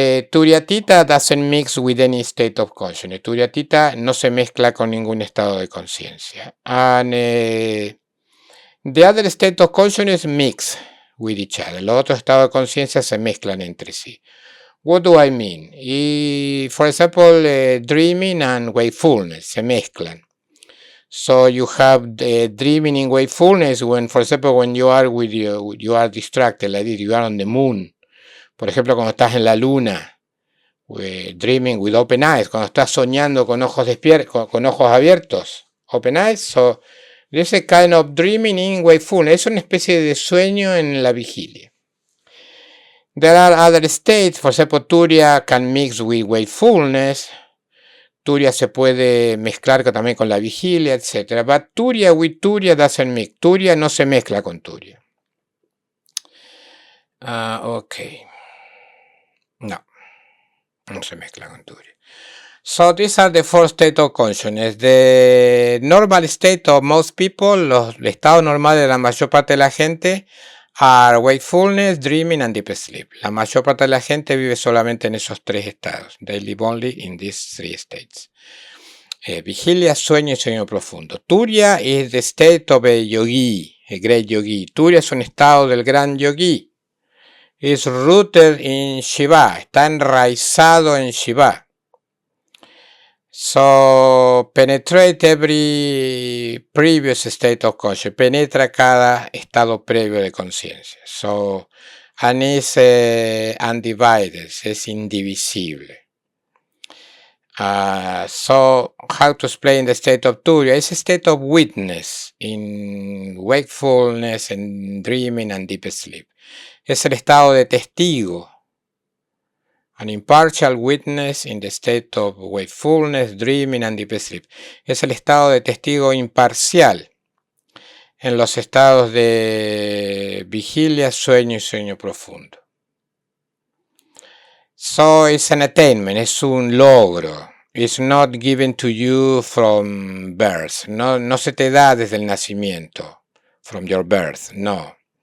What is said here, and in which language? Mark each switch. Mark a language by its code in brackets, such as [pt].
[en] Turiyatita doesn't mix with any state of consciousness. [es] Turiyatita no se mezcla con ningún estado de conciencia. [en] And the other state of consciousness mix with each other. [es] Los otros estados de conciencia se mezclan entre sí. [en] What do I mean? For example, dreaming and wakefulness [es] se mezclan. [en] So you have the dreaming and wakefulness when, for example, when you are you are distracted, like this, you are on the moon. [es] Por ejemplo, cuando estás en la luna, [en] dreaming with open eyes, [es] cuando estás soñando con ojos con ojos abiertos, [en] open eyes. So there's a kind of dreaming in wakefulness. [es] Es una especie de sueño en la vigilia. [en] There are other states, for example, Turiya can mix with wakefulness. [es] Turiya se puede mezclar también con la vigilia, etc. [en] But Turiya with Turiya doesn't mix. [es] Turiya no se mezcla con Turiya. Okay. No se mezcla con Turiya. [en] So these are the 4 states of consciousness. The normal state of most people, [es] el estado normal de la mayor parte de la gente, [en] are wakefulness, dreaming, and deep sleep. [es] La mayor parte de la gente vive solamente en esos 3 estados. [en] They live only in these 3 states. [es] Vigilia, sueño y sueño profundo. [en] Turiya is the state of a yogi, a great yogi. [es] Turiya es un estado del gran yogi. [en] Is rooted in Shiva, [es] está enraizado en Shiva. [en] So, penetrate every previous state of consciousness, [es] penetra cada estado previo de conciencia. [en] So, and is undivided, [es] es indivisible. [en] So, how to explain the state of Turiya? It's a state of witness in wakefulness and dreaming and deep sleep. [es] Es el estado de testigo. [en] An impartial witness in the state of wakefulness, dreaming and deep sleep. [es] Es el estado de testigo imparcial en los estados de vigilia, sueño y sueño profundo. [en] So it's an attainment, [es] es un logro. [en] It's not given to you from birth. [es] No se te da desde el nacimiento. [en] From your birth, no.